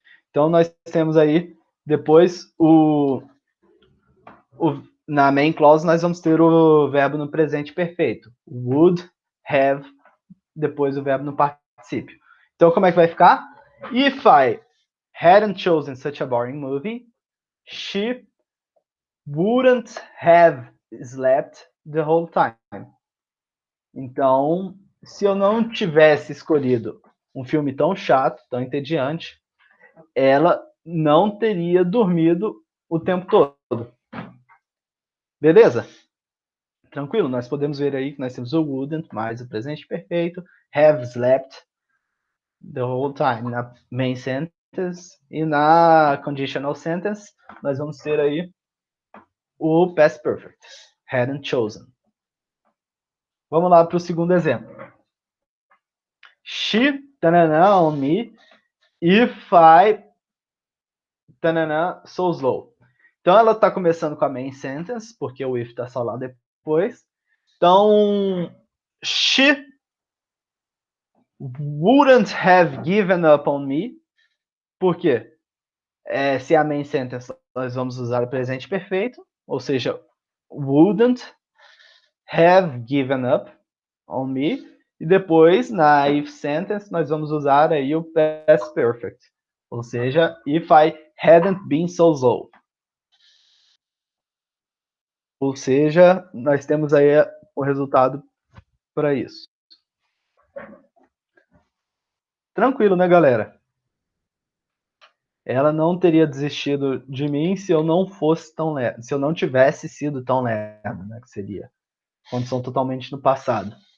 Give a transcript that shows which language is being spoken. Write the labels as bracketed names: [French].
[Portuguese] Então, nós temos aí, depois, na main clause, nós vamos ter o verbo no presente perfeito. Would have, depois o verbo no particípio. Então, como é que vai ficar? [English] If I hadn't chosen such a boring movie, she wouldn't have slept the whole time. [Portuguese] Então, se eu não tivesse escolhido um filme tão chato, tão entediante, ela não teria dormido o tempo todo. Beleza? Tranquilo? Nós podemos ver aí que nós temos o wouldn't mais o presente perfeito, [English] have slept the whole time [Portuguese] na main sentence, e na conditional sentence nós vamos ter aí o past perfect, hadn't chosen. Vamos lá para o segundo exemplo. [English] She, tanana, on me, if I, tanana, so slow. [Portuguese] Então, ela está começando com a main sentence, porque o if está só lá depois. Então, [English] she wouldn't have given up on me. [Portuguese] Por quê? Se a main sentence nós vamos usar o presente perfeito, ou seja, [English] wouldn't have given up on me. [Portuguese] E depois, na if sentence, nós vamos usar aí o past perfect. Ou seja, [English] if I hadn't been so slow. [Portuguese] Ou seja, nós temos aí o resultado para isso. Tranquilo, né, galera? Ela não teria desistido de mim se eu não fosse tão lerdo, se eu não tivesse sido tão lerdo, né, que seria condição totalmente no passado.